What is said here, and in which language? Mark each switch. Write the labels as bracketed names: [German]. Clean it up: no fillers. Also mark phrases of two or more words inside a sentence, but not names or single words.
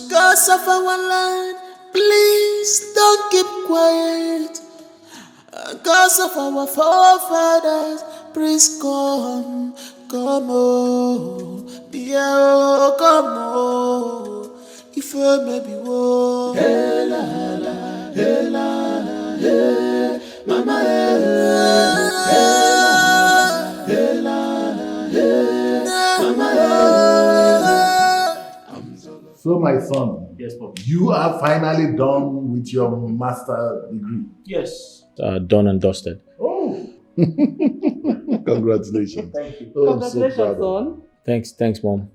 [English] Cause of our land, please don't keep quiet. Cause of our forefathers, please come. Come on, dear, come on. If I may be war, hey la la, hey la la, hey, mama, hey la la, hey, mama. So my son, yes, Papa. You are finally done with your master degree. Yes. Done and dusted. Oh. Congratulations. Thank you. Oh, Congratulations, son. Thanks, Mom.